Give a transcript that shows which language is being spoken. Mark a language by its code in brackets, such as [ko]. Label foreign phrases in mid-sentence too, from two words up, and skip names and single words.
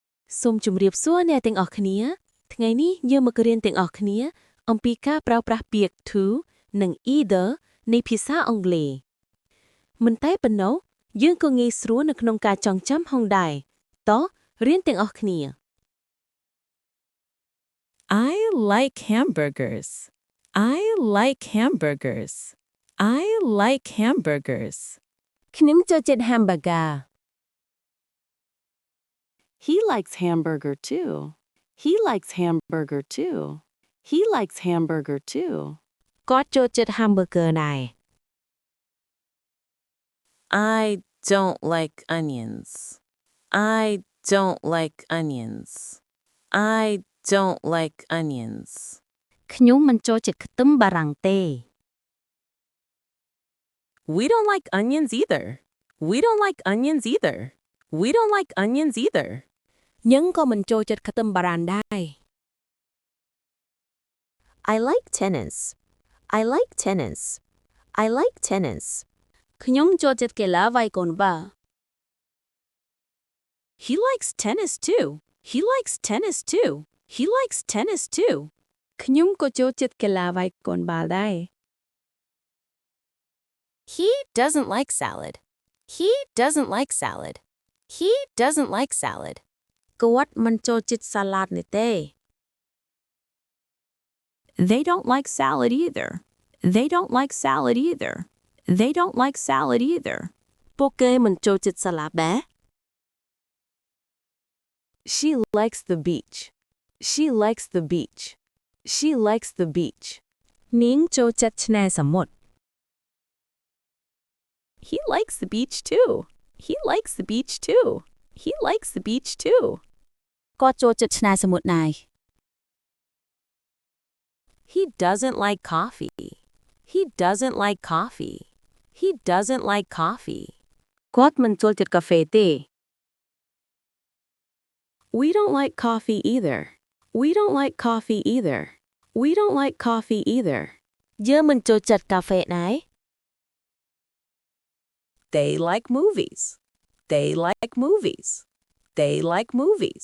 [km] សូមជម្រាបសួរអ្នកទាំងអស់គ្នាថ្ងៃនេះយើងមករៀនទាំងអស់គ្នាអំពីការប្រើប្រាស់ពាក្យ to និង either នៃភាសាអង់គ្លេសមិនតែប៉ុណ្ណោះយើងក៏ងាយស្រួលនៅក្នុងការចងចាំផងដែរតោះរៀនទាំងអស់គ្នា [en] I like hamburgers. I like hamburgers. I like hamburgers. [km] ខ្ញុំចូលចិត្ត hamburger [en] He likes hamburger too. He likes hamburger too. He likes hamburger too. [km] គាត់ចូលចិត្ត hamburger ដែរ [en] I don't like onions. I don't like onions. I don't like onions. [km] ខ្ញុំមិនចូលចិត្តខ្ទឹមបារាំងទេ [en] We don't like onions either. We don't like onions either. We don't like onions either. [km] យើងក៏មិនចូលចិត្តខ្ទឹមបារាំងដែរ [en] I like tennis. I like tennis. I like tennis. [km] ខ្ញុំចូលចិត្តកីឡាវាយកូនបាល់ [en] He likes tennis too. He likes tennis too. He likes tennis too. [km] ខ្ញុំក៏ចូលចិត្តកីឡាវាយកូនបាល់ដែរ [en] He doesn't like salad. He doesn't like salad. He doesn't like salad. [km] គាត់មិនចូលចិត្តសាឡាតនេះទេ [en] They don't like salad either. They don't like salad either. They don't like salad either. [km] ពួកគេមិនចូលចិត្តសាឡាតដែរ [en] She likes the beach. She likes the beach. She likes the beach. [km] នាងចូលចិត្តឆ្នេរសមុទ្រ [en] He likes the beach too. He likes the beach too. He likes the beach too. [km] គាត់ចូលចិត្តឆ្នេរសមុទ្រដែរ [en] He doesn't like coffee. He doesn't like coffee. He doesn't like coffee. [km] គាត់មិនចូលចិត្តកាហ្វេទេ [en] We don't like coffee either. We don't like coffee either. We don't like coffee either. [km] យើងមិនចូលចិត្តកាហ្វេដែរ [en] They like movies. They like movies. They like movies.